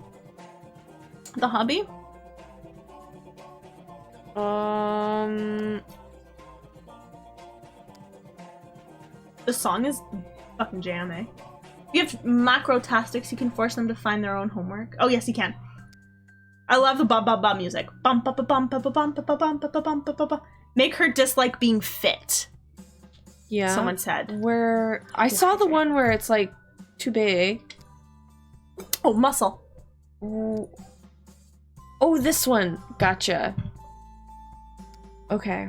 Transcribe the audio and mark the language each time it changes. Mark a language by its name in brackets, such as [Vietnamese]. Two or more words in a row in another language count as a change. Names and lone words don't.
[English] The hobby? The song is fucking jam, eh? You have macrotastics, you can force them to find their own homework. Oh yes, you can. I love the ba ba ba music. Bum ba ba bum ba ba bum ba ba bum ba ba bum ba ba ba. Make her dislike being fit. Yeah. Someone said. Where I saw the one where it's like too big. Oh, muscle. Ooh. Oh, this one. Gotcha. Okay.